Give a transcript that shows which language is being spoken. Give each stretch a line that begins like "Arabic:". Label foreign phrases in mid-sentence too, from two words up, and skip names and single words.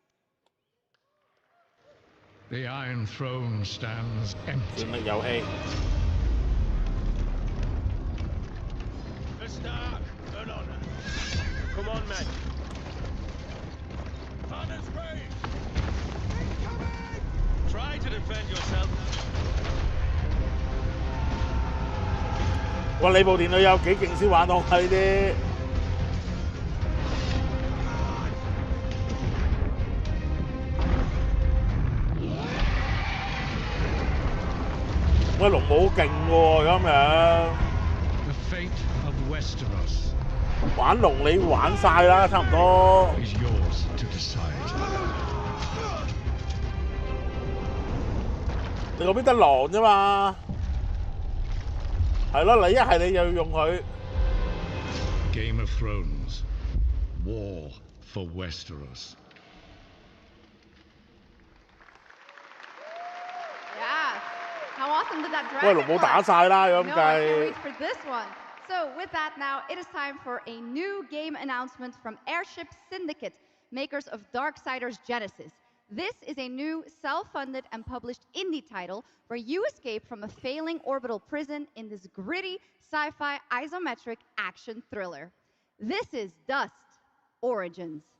English: The Iron Throne stands empty. A Stark, an honor. Come on, men. Honors brave. Try to defend yourself.
Cantonese: 哇！你部電腦有幾勁先玩到啊？呢啲喂，龍武好勁喎，咁樣。
English: The fate of Westeros
Cantonese: 玩龍你玩晒啦，差唔多。
English: is yours to decide.
Cantonese: 你嗰邊得狼啫嘛？係咯，你一係你就要用佢。
English: Game of Thrones, War for Westeros. Yeah. How awesome did that dragon
Cantonese: 喂，龍武打晒啦，咁
English: No, I can't
Cantonese: 計
English: wait for this one. So with that now, it is time for a new game announcement from Airship Syndicate, makers of Darksiders Genesis. This is a new self-funded and published indie title where you escape from a failing orbital prison in this gritty sci-fi isometric action thriller. This is Dust Origins.